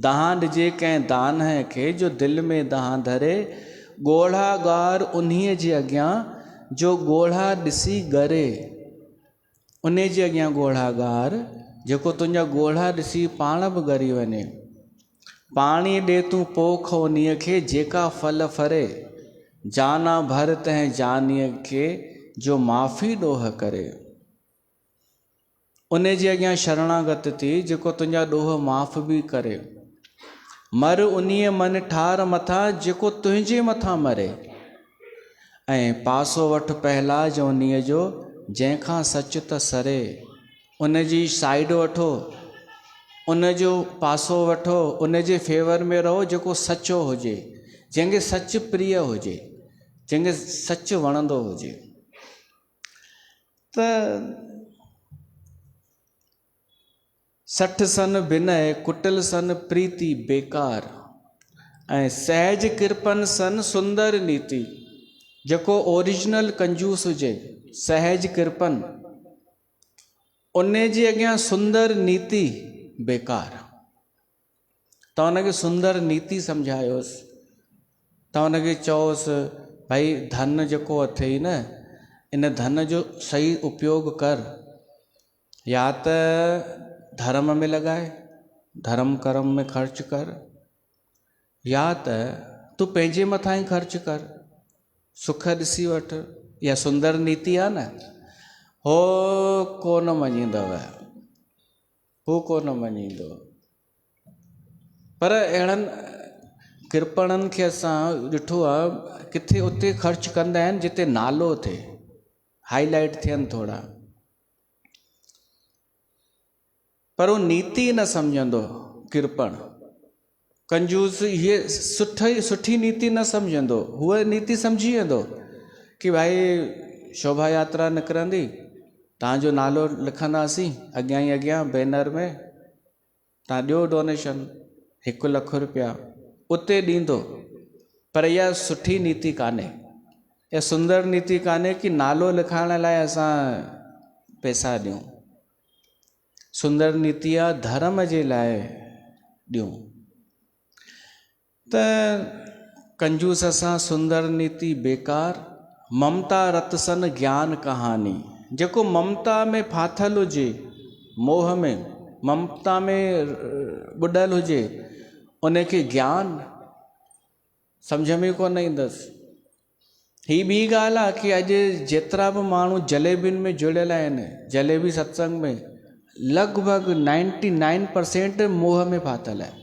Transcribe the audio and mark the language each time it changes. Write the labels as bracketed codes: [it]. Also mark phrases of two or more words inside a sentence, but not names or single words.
[sd] दाह ॾिजे कंहिं दान खे, जो दिलि में दाह धरे। ॻोढ़ा ॻार उन्हीअ जे अॻियां, जो ॻोढ़ा ॾिसी ॻरे। उन जे अॻियां ॻोढ़ा ॻार, जेको तुंहिंजा ॻोढ़ा ॾिसी पाण बि ॻरी वञे। पाणी ॾे तूं पोख उन्हीअ खे, जेका फल फरे। जाना भर तंहिं जानीअ खे, जो माफ़ी ॾोह करे। उन जे अॻियां शरणागत थी, जेको तुंहिंजा ॾोह माफ़ बि करे। मर उन्हीअ मन ठार मथां, जेको तुंहिंजे मथां मरे। ऐं पासो वठ पहलाज उन्हीअ जो, जंहिंखां सच त सरे। उन जी साइड वठो, उन जो पासो वठो, उन जे फेवर में रहो जेको सचो हुजे, जंहिंखे सच प्रिय हुजे, जंहिंखे सच वणंदो हुजे। [awa] त 60 सन विनय, कुटिल सन प्रीति बेकार। ऐं सहज कृपन सन सुंदर नीति। [sd] जेको ओरिजिनल कंजूस हुजे, सहज कृपन, उन जे अॻियां सुंदर नीति बेकार। तव्हां हुनखे सुंदर नीति सम्झायोसि, तव्हां हुनखे चओसि भाई धन जेको अथई न, इन धन जो सही उपयोग कर। या त धर्म में लॻाए, धर्म कर्म में ख़र्च कर, या त तूं पंहिंजे मथां ई ख़र्च कर, सुख ॾिसी वठ, इहा सुंदर नीति आहे न। हो कोन मञींदव, हू कोन मञींदो। पर अहिड़नि कृपणनि खे असां ॾिठो आहे, किथे उते ख़र्च कंदा आहिनि जिते नालो थिए, हाईलाइट थियनि थोरा, पर उहो नीति न सम्झंदो। कृपण कंजूस ये सुठी नीति न सम्झंदो। हुअ नीति सम्झी वेंदो कि भाई शोभा यात्रा निकिरंदी, तव्हांजो नालो लिखंदासीं अॻियां ई अॻियां बैनर में, तव्हां ॾियो डोनेशन 1 लख रुपया, उते ॾींदो। पर इहा सुठी नीति कान्हे, इहा सुंदर नीति कान्हे कि नालो लिखाइण लाइ असां पैसा ॾियूं। सुंदर नीति आहे धर्म जे लाइ ॾियूं। त कंजूस सां सुंदर नीति बेकार। [awa] ममता रत सन ज्ञान कहानी। [sd] जेको ममता में फाथल हुजे, मोह में, ममता में बुॾल हुजे, उनखे ज्ञान सम्झ में कोन ईंदसि। ही ॿी ॻाल्हि आहे कि अॼु जेतिरा बि माण्हू जलेबियुनि में जुड़ियल आहिनि, जलेबी सत्संग में, लॻभॻि 99% मोह में फाथल आहे।